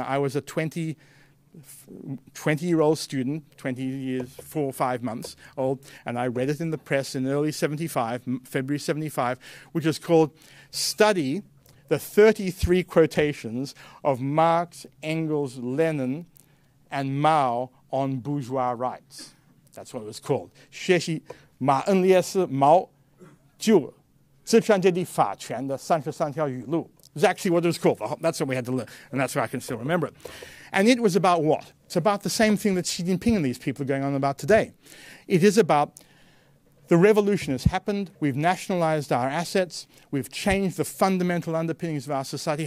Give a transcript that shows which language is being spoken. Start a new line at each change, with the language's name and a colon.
English: I was a 20-year-old student, 20 years, 4 or 5 months old, and I read it in the press in early 75, February 75, which is called Study the 33 Quotations of Marx, Engels, Lenin, and Mao on Bourgeois Rights. That's what it was called.
Chinese: 学习马恩列斯毛就资产阶级法权的33条语录.
English: It's actually what it was called. That's what we had to learn, and that's why I can still remember it. And it was about what? It's about the same thing that Xi Jinping and these people are going on about today. It is about the revolution has happened, we've nationalized our assets, we've changed the fundamental underpinnings of our society.